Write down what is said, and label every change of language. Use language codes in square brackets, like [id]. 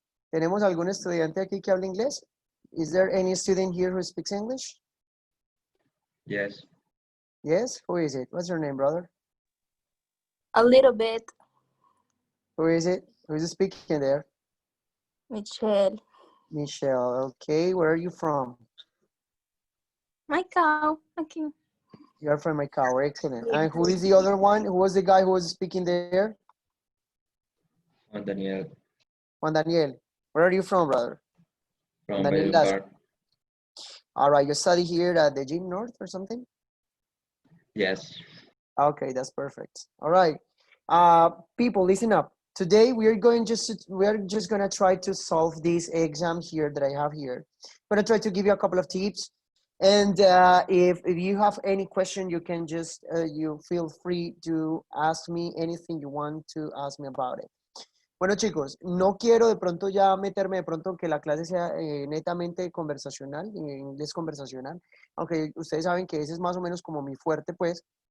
[es] ¿Tenemos algún estudiante aquí que habla inglés? [en] Is there any student here who speaks English? Yes. Yes? Who is it? What's your name, brother? A little bit. Who is it? Who's speaking there? Michelle. Michelle. Okay, where are you from? My cow. Okay. You are from Macau. Excellent. And who is the other one? Who was the guy who was speaking there? Juan Daniel Juan Daniel. Where are you from, brother? from Daniel Valledupar. All right, you study here at the Gym North or something? Yes. Okay, that's perfect. All right, people, listen up. Today we are just gonna try to solve this exam here that I have here. I'm gonna try to give you a couple of tips, and if you have any question, you can just you feel free to ask me anything you want to ask me about it. [es] Bueno, chicos, no quiero de pronto ya meterme de pronto en que la clase sea netamente conversacional, inglés conversacional, aunque ustedes saben que ese es más o menos como mi fuerte, pues.